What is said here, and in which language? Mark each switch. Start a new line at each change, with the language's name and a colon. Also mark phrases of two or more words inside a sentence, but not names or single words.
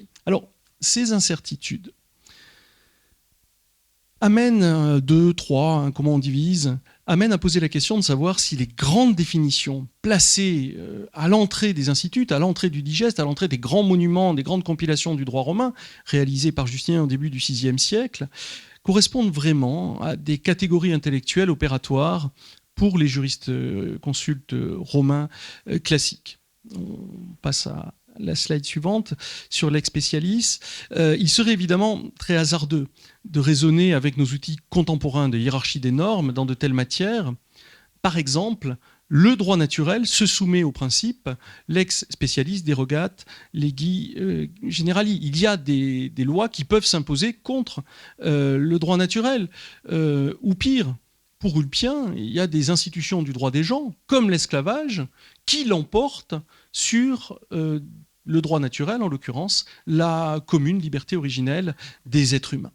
French: Alors, ces incertitudes amènent comment on divise, amènent à poser la question de savoir si les grandes définitions placées à l'entrée des instituts, à l'entrée du digeste, à l'entrée des grands monuments, des grandes compilations du droit romain, réalisées par Justinien au début du VIe siècle, correspondent vraiment à des catégories intellectuelles opératoires pour les juristes consultes romains classiques. On passe à la slide suivante, sur l'ex specialis. Il serait évidemment très hasardeux de raisonner avec nos outils contemporains de hiérarchie des normes dans de telles matières. Par exemple, le droit naturel se soumet au principe
Latin: lex specialis derogat legi generali.
French: Il y a des lois qui peuvent s'imposer contre le droit naturel. Ou pire, pour Ulpien, il y a des institutions du droit des gens, comme l'esclavage, qui l'emportent sur le droit naturel, en l'occurrence la commune liberté originelle des êtres humains.